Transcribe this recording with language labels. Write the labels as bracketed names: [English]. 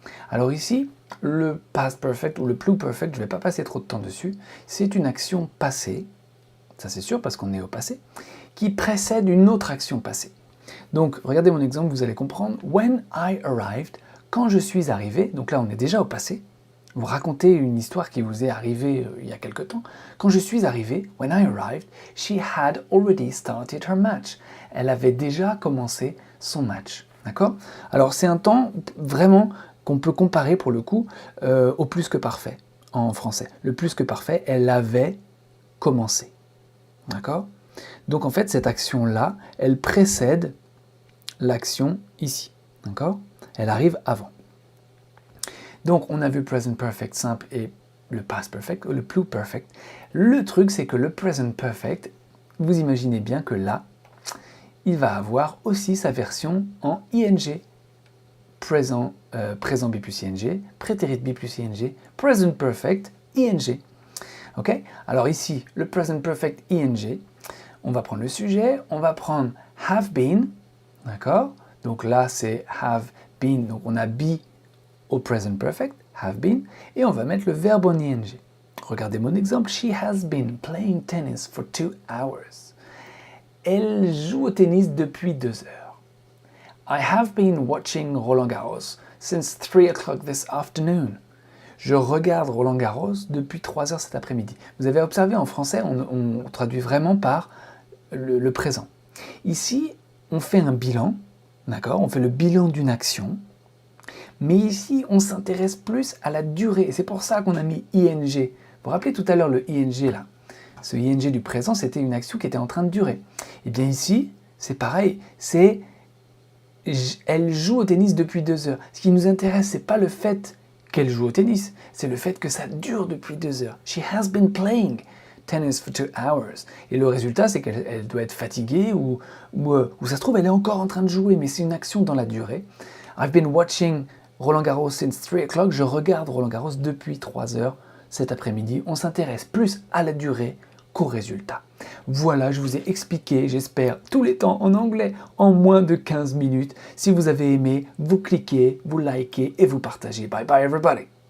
[French] Alors ici, le past perfect ou le pluperfect, je ne vais pas passer trop de temps dessus, c'est une action passée, ça c'est sûr parce qu'on est au passé, qui précède une autre action passée. Donc, regardez mon exemple, vous allez comprendre. [English] When I arrived, [French] quand je suis arrivé, donc là on est déjà au passé, vous racontez une histoire qui vous est arrivée il y a quelque temps. Quand je suis arrivé, [English] when I arrived, she had already started her match. [French] Elle avait déjà commencé son match. D'accord ? Alors c'est un temps vraiment qu'on peut comparer pour le coup au plus que parfait en français. Le plus que parfait, elle avait commencé. D'accord ? Donc en fait, cette action-là, elle précède l'action ici. D'accord ? Elle arrive avant. Donc on a vu present perfect simple et le past perfect, ou le pluperfect. Le truc, c'est que le present perfect, vous imaginez bien que là, il va avoir aussi sa version en ing. Présent B plus ing, prétérit B plus ing, present perfect, ing. Ok ? Alors ici, le present perfect ing, on va prendre le sujet, on va prendre have been, d'accord ? Donc là, c'est have been, donc on a be au present perfect, have been, et on va mettre le verbe en ing. Regardez mon exemple, [English] she has been playing tennis for 2 hours. [French] Elle joue au tennis depuis 2 heures. [English] I have been watching Roland Garros since 3 o'clock this afternoon. [French] Je regarde Roland Garros depuis 3 heures cet après-midi. Vous avez observé, en français, on traduit vraiment par le présent. Ici, on fait un bilan, d'accord ? On fait le bilan d'une action. Mais ici, on s'intéresse plus à la durée. Et c'est pour ça qu'on a mis ing. Vous vous rappelez tout à l'heure le ing là ? Ce ing du présent, c'était une action qui était en train de durer. Et bien ici, c'est pareil. C'est elle joue au tennis depuis 2 heures. Ce qui nous intéresse, c'est pas le fait qu'elle joue au tennis, c'est le fait que ça dure depuis 2 heures. [English] She has been playing tennis for 2 hours. [French] Et le résultat, c'est qu'elle doit être fatiguée ou ça se trouve, elle est encore en train de jouer, mais c'est une action dans la durée. [English] I've been watching Roland Garros since 3 o'clock. [French] Je regarde Roland Garros depuis 3 heures cet après-midi. On s'intéresse plus à la durée qu'au résultat. Voilà, je vous ai expliqué, j'espère, tous les temps en anglais en moins de 15 minutes. Si vous avez aimé, vous cliquez, vous likez et vous partagez. [English] Bye bye everybody!